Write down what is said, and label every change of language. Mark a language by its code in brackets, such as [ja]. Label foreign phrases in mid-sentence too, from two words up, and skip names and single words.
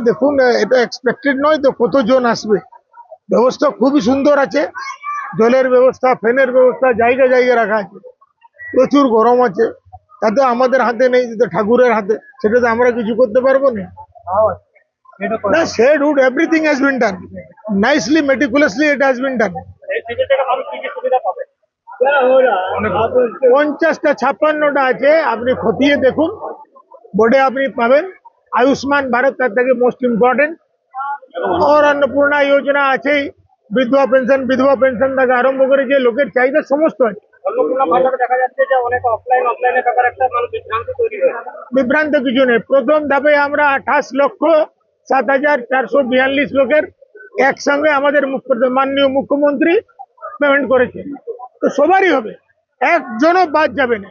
[bn] দেখুন, এটা এক্সপেক্টেড নয় তো কতজন আসবে। ব্যবস্থা খুবই সুন্দর আছে, জলের ব্যবস্থা, ফ্যানের ব্যবস্থা জায়গায় জায়গায় রাখা আছে। প্রচুর গরম আছে, তাতে আমাদের হাতে নেই, যেটা ঠাকুরের হাতে, সেটাতে আমরা কিছু করতে পারবো না। [en] না, shed would everything has been done nicely, meticulously it has been done. [bn] এই শিবির থেকে মানুষ কি কি সুবিধা পাবে? 50টা 56টা আছে, আপনি খতিয়ে দেখুন, বোর্ডে আপনি পাবেন। আয়ুষ্মান ভারত তার থেকে [en] most important, [bn] আর অন্নপূর্ণা যোজনা आছেই, বিধবা পেনশন থেকে আরম্ভ করে যে লোকের চাহিদা সমস্ত আছে। অন্নপূর্ণা ভান্ডারে দেখা যাচ্ছে যে অনেক অফলাইনে টাকার একটা মানুষ বিভ্রান্ত তৈরি হয়েছে। বিভ্রান্ত কিছু নেই। প্রথম ধাপে আমরা 28,07,442 লোকের একসঙ্গে আমাদের মাননীয় মুখ্যমন্ত্রী পেমেন্ট করেছে, তো সবারই হবে, একজনও বাদ যাবে না।